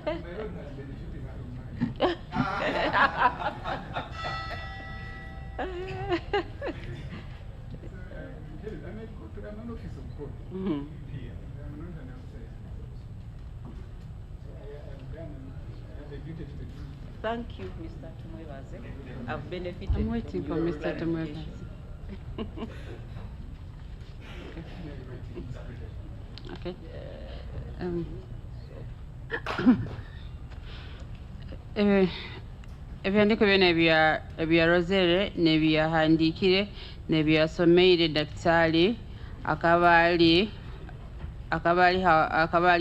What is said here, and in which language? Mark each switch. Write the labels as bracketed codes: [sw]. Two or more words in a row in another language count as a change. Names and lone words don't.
[en] I'm an officer of court. Mhm. I'm not an outsider. So I have a duty to the truth. Thank you, Mr. Tumwebaze. I've benefited. I'm waiting for from your Mr. Tumwebaze. Okay. [nyn] Ebyandiko byonna ebyarozere nebyahandikire nebyasomeire daktari akabaali